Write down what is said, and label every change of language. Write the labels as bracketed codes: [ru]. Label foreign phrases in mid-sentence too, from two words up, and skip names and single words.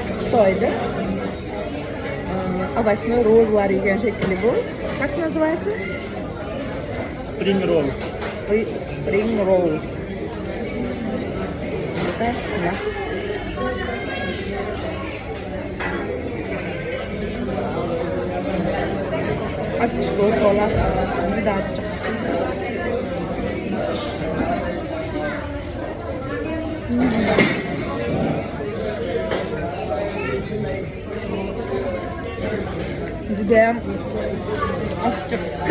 [uz] Xitoyda овощной роллар yegan shekilli bu. [ru] Как называется? [en] Spring roll. Spring rolls. [ru] Это да. [uz] Achchiq o'rtoqlar, juda achchiq. Judayam achchiq.